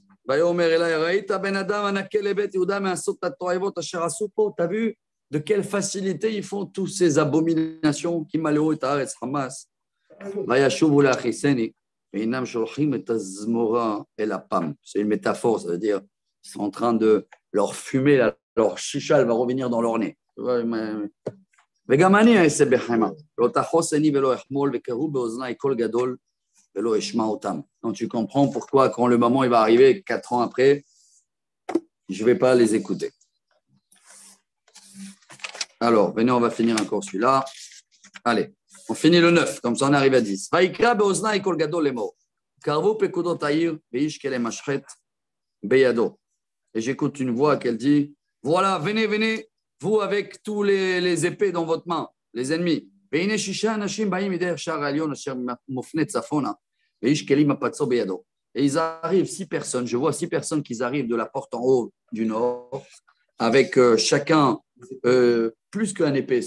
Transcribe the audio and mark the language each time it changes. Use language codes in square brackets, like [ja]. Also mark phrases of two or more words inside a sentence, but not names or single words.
[fr] T'as vu de quelle facilité ils font toutes ces abominations qui malheureux [he] הארץ חמס. [fr] C'est une métaphore, ça veut dire ils sont en train de leur fumer, leur chicha, elle va revenir dans leur nez. [he] וגם אני אעשה בחמה. לא תחוס עיני ולא אחמול וקראו באוזני קול גדול ולא אשמע אותם. [fr] Donc tu comprends pourquoi quand le moment il va arriver 4 ans après, je ne vais pas les écouter. Alors, venez, on va finir encore celui-là. Allez, on finit le 9, comme ça on arrive à 10. [he] ויקרא באוזני קול גדול לאמור. קרבו פקודות העיר ואיש כלי משחת בידו. [fr] Et j'écoute une voix qui dit, voilà, venez, venez, vous avec tous les épées dans votre main, les ennemis. Et ils arrivent, 6 personnes, je vois 6 personnes qui arrivent de la porte en haut du nord, avec chacun plus qu'un épée.